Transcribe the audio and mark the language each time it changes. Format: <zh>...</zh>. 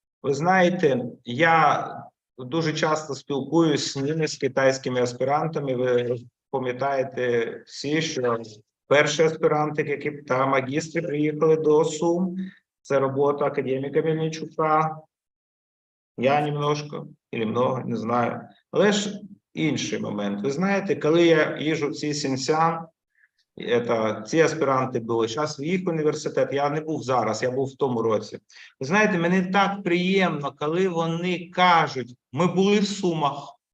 <uk>Ви знаєте, я дуже часто спілкуюся з китайськими аспірантами. Ви пам'ятаєте всі, що перші аспіранти, які та магістри приїхали до Сум, це робота академіка Мельничука.</uk> <ru>Я немножко, или много, не знаю.</ru> <uk>Але ж інший момент. Ви знаєте, коли я їжджу в ці Сіньцзян, ці аспіранти були, зараз в їх університет, я не був зараз, я був в тому році. Ви знаєте, мені так приємно, коли вони кажуть, ми були в Сумах.</uk>